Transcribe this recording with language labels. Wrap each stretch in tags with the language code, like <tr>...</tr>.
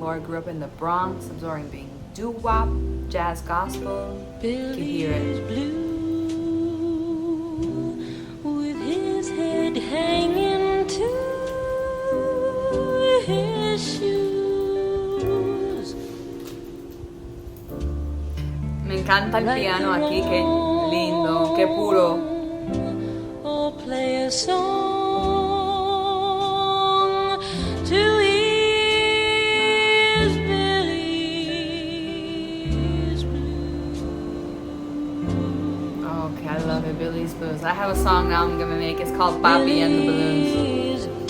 <en>Laura grew up in the Bronx, absorbing doo-wop, jazz, gospel. You can hear it. Blue, with his head hanging to his shoes.</en> <es>Me encanta el piano aquí, qué lindo, qué puro.</es> <en>Or play a song to ease Billy's blues. Okay, I love it, Billy's Blues. I have a song now I'm gonna make. It's called Papi and the Balloons.</en>